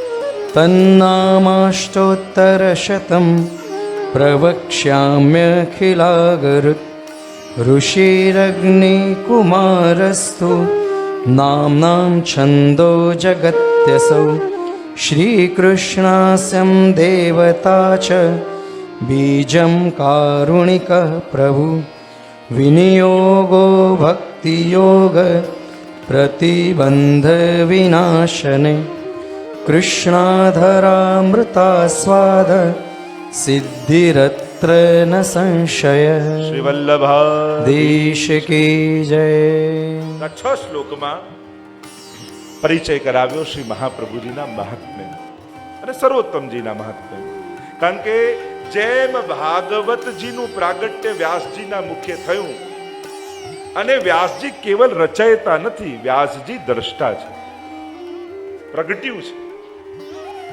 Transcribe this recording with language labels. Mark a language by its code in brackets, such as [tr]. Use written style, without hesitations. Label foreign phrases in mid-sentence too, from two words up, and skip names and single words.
[sa] तन्नामाष्टोत्तरशतं प्रवक्ष्याम्यखिलागरुत् ऋषिरग्निकुमारस्तु नाम्नां छन्दो जगत्यसौ श्रीकृष्णास्यं देवता च बीजं कारुणिकः प्रभु विनियोगो भक्तियोग प्रतिबन्धविनाशने कृष्णाधरामृतास्वाद सिद्धिरत्र न संशय. [gu] શ્રી વલ્લભાધીશ [hi] કી જય. [gu] 6 શ્લોકમાં પરિચય કરાવ્યો શ્રી મહાપ્રભુજીના મહાત્મ્ય અને સર્વોત્તમજીના મહાત્મ્ય. કારણ કે જેમ ભાગવતજીનું પ્રાગટ્ય વ્યાસજીના મુખે થયું, અને વ્યાસજી કેવલ રચયતા નથી, વ્યાસજી દ્રષ્ટા છે, પ્રગટ્યું છે.